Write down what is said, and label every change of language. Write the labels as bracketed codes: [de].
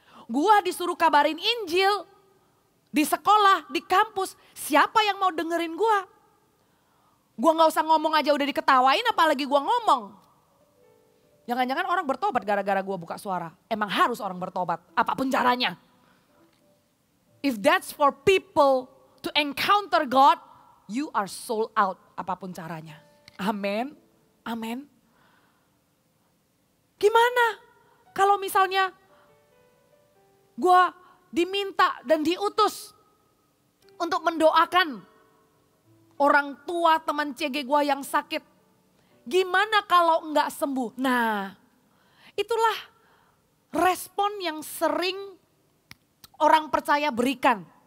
[id] Gue disuruh kabarin Injil. Di sekolah, di kampus. Siapa yang mau dengerin gue? Gue gak usah ngomong aja udah diketawain, apalagi gue ngomong. Jangan-jangan orang bertobat gara-gara gue buka suara. Emang harus orang bertobat, apapun caranya. [en] If that's for people to encounter God, you are sold out [id] apapun caranya. Amin, amin. Gimana kalau misalnya gue diminta dan diutus untuk mendoakan orang tua teman CG gue yang sakit. Gimana kalau enggak sembuh? Nah, itulah respon yang sering orang percaya berikan.